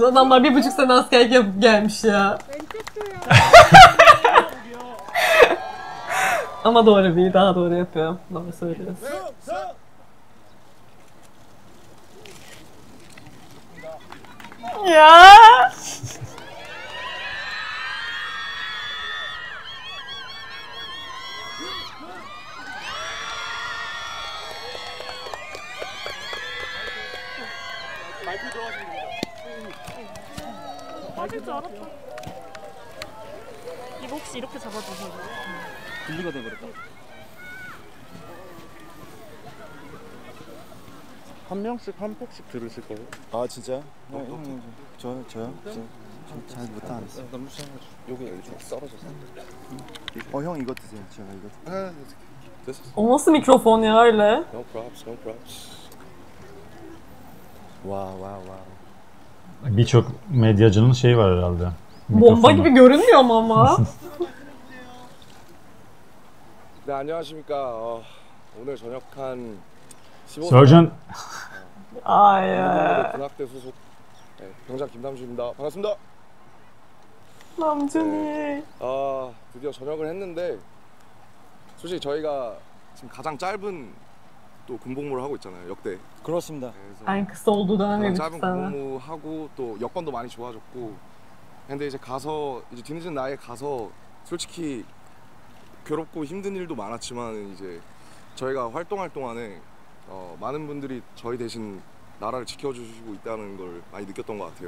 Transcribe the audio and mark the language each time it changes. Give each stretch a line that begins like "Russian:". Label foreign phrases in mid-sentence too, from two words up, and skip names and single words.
Turkish: Adamlar 1,5 sene askerlik yapıp gelmiş ya. Ama doğru bir, daha doğru yapıyorum. Doğru söylüyorsun. Ya.
Korean: 맞을 줄 알았다. 이거 혹시 이렇게 잡아주세요. 분리가 돼버렸다. 한 명씩 한 팩씩 들으실 거예요? 아 진짜요? 저요? 잘 못하겠어요. 너무 쉬워가지고 여기 좀 썰어져서. 형 이거 드세요. 제가 이거. 됐어.
Turkish: O nasıl mikrofon ya öyle?
English: No props, no props.
Turkish: Birçok medyacının şeyi var herhalde. Bomba Mikrofonu. gibi görünmüyor mu ama?
Korean: 네, 안녕하십니까. 오늘 전역한 15살 Sergeant Ay. 군악대 소속 병장 김남주입니다. 반갑습니다. 남준이. 드디어 전역을 했는데 솔직히 저희가 지금 가장 짧은 또 군복무를 하고 있잖아요. 역대. 그렇습니다. 그래서
Turkish: En kısa olduğu
Korean: 가장
Turkish: dönemiymiş
Korean: 짧은
Turkish: sana.
Korean: 군복무하고 또 여건도 많이 좋아졌고 근데 이제 가서 이제 뒤늦은 나이에 가서 솔직히 괴롭고 힘든 일도 많았지만 이제 저희가 활동할 동안에 많은 분들이 저희 대신 나라를 지켜주시고 있다는 걸 많이 느꼈던 것 같아요.